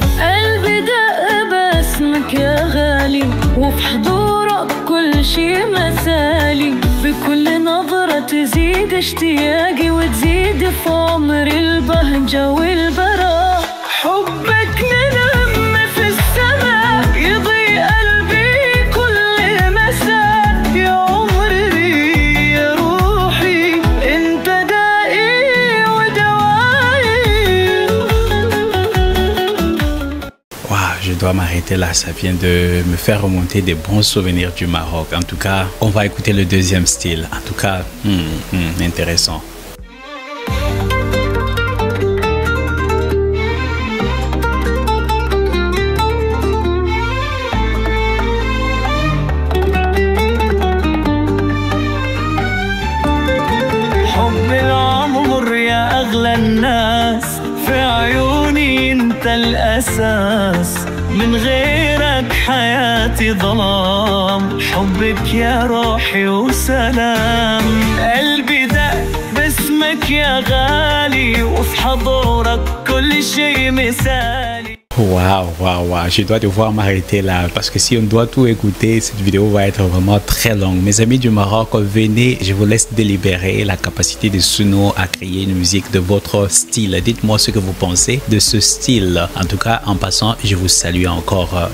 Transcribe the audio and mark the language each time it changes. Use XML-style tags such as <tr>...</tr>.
<ar>قلبي دق باسمك يا غالي وفي حضورك كل شي مثالي بكل نظرة تزيد اشتياقي وتزيد في عمري البهجة والبراء حبك ننم في السماء يضيء قلبي كل مساء يا عمري يا روحي انت دائي ودوائي.</ar> <fr>Waouh, je dois m'arrêter là, ça vient de me faire remonter des bons souvenirs du Maroc. En tout cas, on va écouter le deuxième style. En tout cas, intéressant.</fr> <ar>حب العمر يا أغلى الناس في عيوني انت الأساس من غيرك حياتي ظلام حبك يا روحي وسلام قلبي دق باسمك يا غالي وفي حضورك كل شي مثالي.</ar> <fr>Waouh, waouh, waouh, je dois devoir m'arrêter là parce que si on doit tout écouter, cette vidéo va être vraiment très longue. Mes amis du Maroc, venez, je vous laisse délibérer la capacité de Suno à créer une musique de votre style. Dites-moi ce que vous pensez de ce style. En tout cas, en passant, je vous salue encore.</fr>